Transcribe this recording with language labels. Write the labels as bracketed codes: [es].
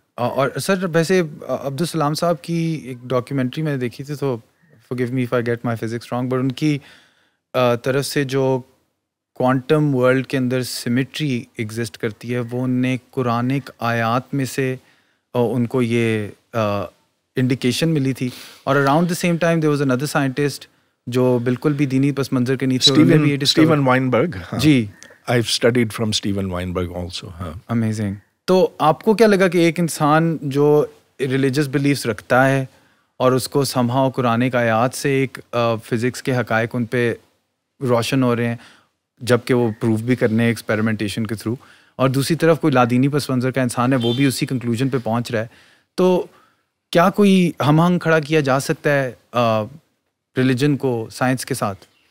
[ur] اور سر ویسے عبدالسلام صاحب کی ایک ڈاکیومنٹری میں نے دیکھی تھی، تو [en] forgive me if I get my physics wrong، [ur] but in کی طرف سے جو کوانٹم ورلڈ کے اندر سیمیٹری ایگزسٹ کرتی ہے وہ نے قرآنک آیات میں سے ان کو یہ انڈیکیشن ملی تھی. اور around the same time [en] there was another scientist [ur] جو بالکل بھی دینی پس منظر کے نہیں تھے، Steven وائنبرگ. جی [en] I've studied from Steven Weinberg also. Amazing. [ur] تو آپ کو کیا لگا کہ ایک انسان جو ریلیجس بلیفس رکھتا ہے اور اس کو somehow قرآنک آیات سے ایک فزکس کے حقائق ان پہ روشن ہو رہے ہیں، جبکہ وہ پروف بھی کرنے ہیں ایکسپیریمنٹیشن کے تھرو، اور دوسری طرف کوئی لادینی پس منظر کا انسان ہے وہ بھی اسی کنکلوژن پہ پہنچ رہا ہے، تو کیا کوئی ہم آہنگ کھڑا کیا جا سکتا ہے ریلیجن کو سائنس کے ساتھ؟